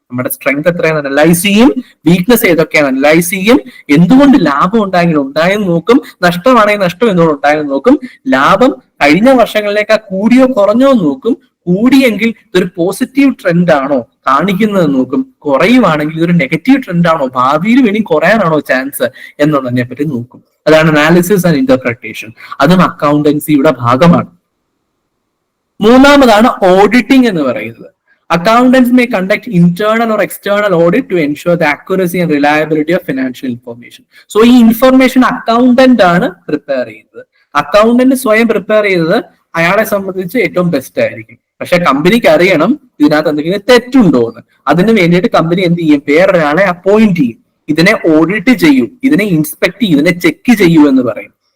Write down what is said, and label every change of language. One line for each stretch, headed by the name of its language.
Malayalam: നമ്മുടെ സ്ട്രെങ്ത് എത്രയാണ് അനലൈസ് ചെയ്യും, വീക്ക്നെസ് ഏതൊക്കെയാണ് അനലൈസ് ചെയ്യും, എന്തുകൊണ്ട് ലാഭം ഉണ്ടായെന്ന് നോക്കും, നഷ്ടമാണെങ്കിൽ നഷ്ടം എന്തുകൊണ്ട് ഉണ്ടായെന്ന് നോക്കും, ലാഭം കഴിഞ്ഞ വർഷങ്ങളിലേക്കാൾ കൂടിയോ കുറഞ്ഞോ നോക്കും, കൂടിയെങ്കിൽ ഇതൊരു പോസിറ്റീവ് ട്രെൻഡ് ആണോ കാണിക്കുന്നത് നോക്കും, കുറയുവാണെങ്കിൽ ഇതൊരു നെഗറ്റീവ് ട്രെൻഡ് ആണോ, ഭാവിയിൽ വേണ്ടി കുറയാനാണോ ചാൻസ് എന്നുള്ളതിനെ പറ്റി നോക്കും. അതാണ് അനാലിസിസ് ആൻഡ് ഇന്റർപ്രിട്ടേഷൻ. അതും അക്കൗണ്ടൻസിയുടെ ഭാഗമാണ്. മൂന്നാമതാണ് ഓഡിറ്റിംഗ് എന്ന് പറയുന്നത്.
English: Accountants may conduct internal or external audit to ensure the accuracy and reliability of financial information.
Malayalam: So ഈ ഇൻഫർമേഷൻ അക്കൗണ്ടന്റ് ആണ് പ്രിപ്പയർ ചെയ്യുന്നത്. അക്കൗണ്ടന്റ് സ്വയം പ്രിപ്പയർ ചെയ്തത് അയാളെ സംബന്ധിച്ച് ഏറ്റവും ബെസ്റ്റ് ആയിരിക്കും. പക്ഷെ കമ്പനിക്ക് അറിയണം ഇതിനകത്ത് എന്തെങ്കിലും തെറ്റുണ്ടോ എന്ന്. അതിന് വേണ്ടിയിട്ട് കമ്പനി എന്ത് ചെയ്യും? വേറൊരാളെ അപ്പോയിന്റ് ചെയ്യും, ഇതിനെ ഓഡിറ്റ് ചെയ്യൂ, ഇതിനെ ഇൻസ്പെക്ട് ചെയ്യൂ, ഇതിനെ ചെക്ക് ചെയ്യൂ എന്ന് പറയും.